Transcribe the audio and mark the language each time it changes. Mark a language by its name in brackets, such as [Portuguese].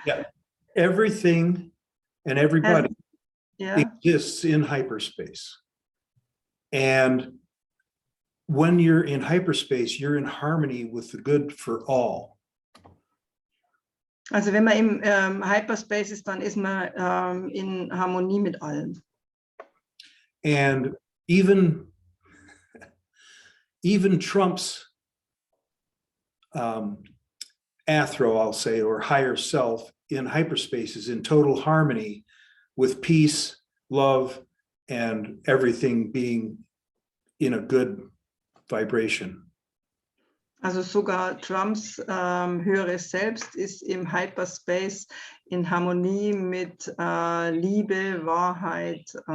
[English] Yeah, everything and everybody exists in hyperspace. And when you're in hyperspace, you're in harmony with the good for all. [German] Also wenn man im Hyperspace ist, dann ist man in Harmonie mit allem. [English] And even Trump's athro, I'll say, or higher self in hyperspace is in total harmony with peace, love, and everything being in a good vibration. [German] Also sogar Trumps höheres Selbst ist im Hyperspace in Harmonie mit Liebe, Wahrheit.